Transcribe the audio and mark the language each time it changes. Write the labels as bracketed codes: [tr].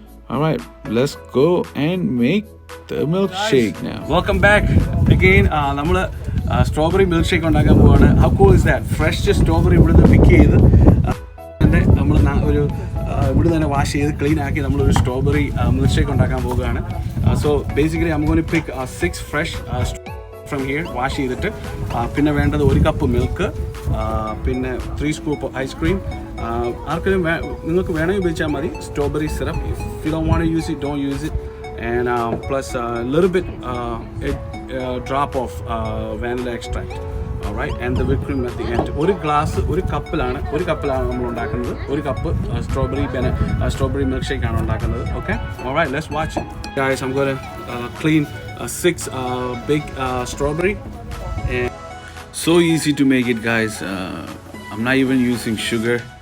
[en] All right, let's go and make the milkshake now. Welcome back again. [ml] നമ്മൾ strawberry milk shake ഉണ്ടാക്കാൻ പോവാണ്. [en] How cool is that? [ml] Fresh strawberry ഇവിടുന്ന് പിക്ക് ചെയ്ത് നമ്മൾ ഒരു ഇവിടെ തന്നെ വാഷ് ചെയ്ത് ക്ലീൻ ആക്കി നമ്മളൊരു സ്ട്രോബെറി മിൽക്ക് ഷേക്ക് ഉണ്ടാക്കാൻ പോവുകയാണ്. [en] so basically I'm going to pick 6 fresh from here, [ml] wash ചെയ്തിട്ട്. പിന്നെ വേണ്ടത് 1 കപ്പ് മിൽക്ക്, പിന്നെ 3 സ്കൂപ്പ് ഐസ്ക്രീം. ആർക്കെങ്കിലും നിങ്ങൾക്ക് വേണമെങ്കിൽ ഉപയോഗിച്ചാൽ മതി. Strawberry syrup, [en] if you don't want to use it, don't use it. And plus a little bit a drop of vanilla extract. All right, and the whipped cream at the end. [ml] ഒരു കപ്പിലാണ് നമ്മൾ ഉണ്ടാക്കുന്നത്. 1 cup strawberry milk shake ആണ് ഉണ്ടാക്കുന്നത്. [en] Okay, all right, let's watch it. Guys, I'm going to clean 6 big strawberry. And so easy to make it, guys. I'm not even using sugar.